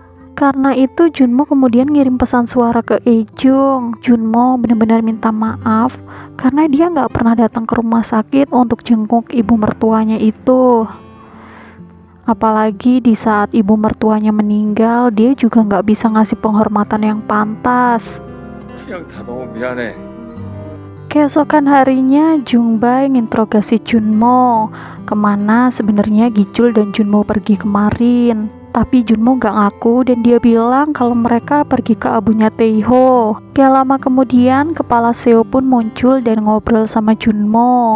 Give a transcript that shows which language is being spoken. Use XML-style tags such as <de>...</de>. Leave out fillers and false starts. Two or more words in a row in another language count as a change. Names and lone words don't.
<id>Karena itu Junmo kemudian ngirim pesan suara ke Ejung. Junmo benar-benar minta maaf karena dia nggak pernah datang ke rumah sakit untuk jenguk ibu mertuanya itu. Apalagi di saat ibu mertuanya meninggal, dia juga nggak bisa ngasih penghormatan yang pantas.</id> <ko>그냥 다 너무 미안해.</ko> <id>Keesokan harinya, Jungbae nginterogasi Junmo, kemana sebenarnya Gichul dan Junmo pergi kemarin. Tapi Junmo gak ngaku dan dia bilang kalau mereka pergi ke abunya Taeho. Gak lama kemudian, Kepala Seo pun muncul dan ngobrol sama Junmo.</id>